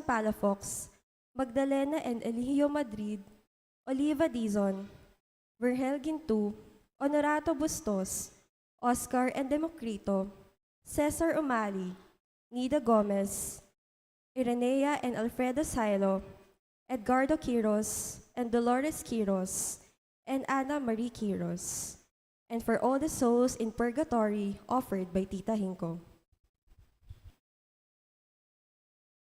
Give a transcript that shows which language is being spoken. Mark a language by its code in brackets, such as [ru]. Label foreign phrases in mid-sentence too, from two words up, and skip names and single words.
[en] Palafox, Magdalena and Eligio Madrid, Oliva Dizon, Virgel Gintu, Honorato Bustos, Oscar and Democrito, Cesar Umali, Nida Gomez, Irenea and Alfredo Silo, Edgardo Quiros, and Dolores Quiros, and Ana Marie Quiros, and for all the souls in purgatory offered by Tita Hinko.